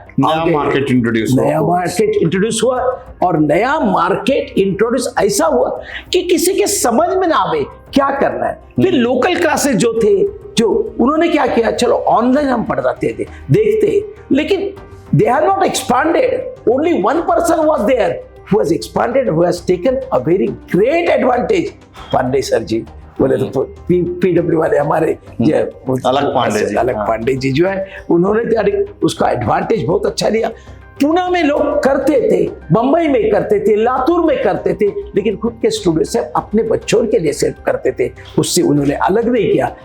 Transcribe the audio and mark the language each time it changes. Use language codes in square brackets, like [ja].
[hi] नया market introduce हुआ। और नया मार्केट इंट्रोड्यूस ऐसा हुआ कि किसी के समझ में ना आवे क्या करना है। फिर लोकल क्लासेस जो थे, जो उन्होंने क्या किया, चलो ऑनलाइन हम पढ़ाते थे, देखते, लेकिन [en] they are not expanded. Only one person was there who has expanded, who has taken a very great advantage. [hi] Pandey sir जी बोले तो पीडब्ल्यू वाले हमारे अलग पांडे जी जो है, उन्होंने उसका एडवांटेज बहुत अच्छा लिया। पुणे में लोग करते थे, बंबई में करते थे, लातूर में करते थे, लेकिन खुद के स्टूडेंट से अपने बच्चों के लिए सिर्फ करते थे, उससे उन्होंने अलग नहीं किया।